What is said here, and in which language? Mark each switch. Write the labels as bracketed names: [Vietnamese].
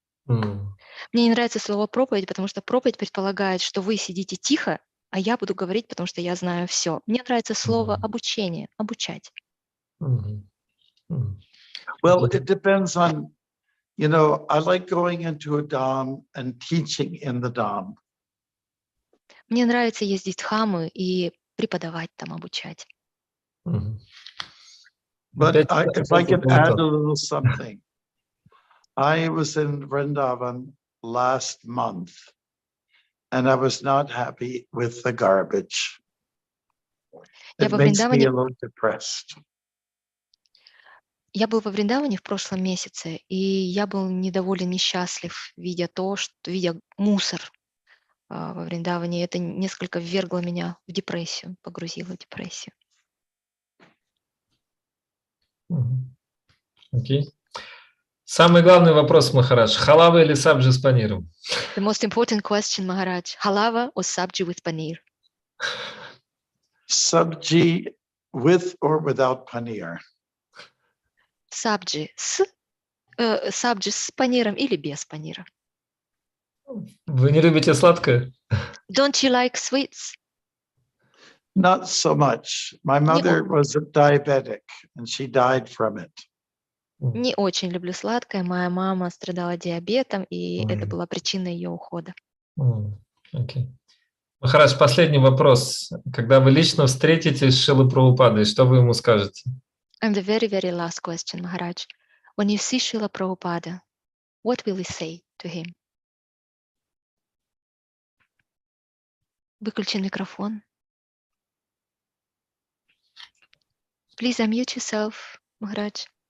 [Russian] Мне не нравится слово проповедь, потому что проповедь предполагает, что вы сидите тихо, а я буду говорить, потому что я знаю все. Мне нравится слово обучение, обучать. [English] Well, it depends on, I like going into a dham and teaching in the dham. [Russian] Мне нравится ездить в Дхамы и преподавать там, обучать. [English] But if I can add a little something, I was in Vrindavan last month, and I was not happy with the garbage. It makes me a little depressed. [Russian] Я был во Вриндаване в прошлом месяце, и я был недоволен, несчастлив, видя мусор во Вриндаване. Это несколько ввергло меня в депрессию, погрузило в депрессию. Окей. Самый главный вопрос, Махарадж. Халава или сабджи с паниром? [English] The most important question, Maharaj. Halava or sabji with paneer? Sabji with or without paneer? [Russian] Sabji с паниром или без панира? Вы не любите сладкое? [English] Don't you like sweets? Not so much. My mother was a diabetic, and she died from it. [Russian] Не очень люблю сладкое. Моя мама страдала диабетом, и это была причина ее ухода. [English] Okay. [Russian] Махарадж, последний вопрос. Когда вы лично встретитесь с Шрилой Прабхупадой, что вы ему скажете? [English] And the very, very last question, Maharaj. When you see Srila Prabhupada, what will you say to him? [Russian] Выключен микрофон. [English] Please unmute yourself, Maharaj.